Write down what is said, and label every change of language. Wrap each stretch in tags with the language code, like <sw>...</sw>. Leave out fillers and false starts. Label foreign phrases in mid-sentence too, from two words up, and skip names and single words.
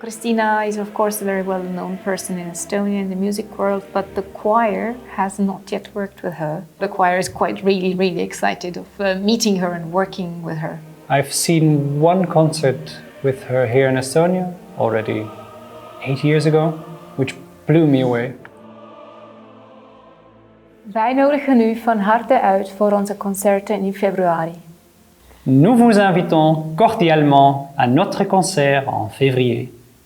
<en>Kristiina is of course a very well-known person in Estonia in the music world, but the choir has not yet worked with her. The choir is quite really excited of meeting her and working with her. I've seen one concert with her here in Estonia already 8 years ago, which blew me away.</en> <nl>Wij nodigen u van harte uit voor onze concerten in februari.</nl> <fr>Nous vous invitons cordialement à notre concert en février.</fr>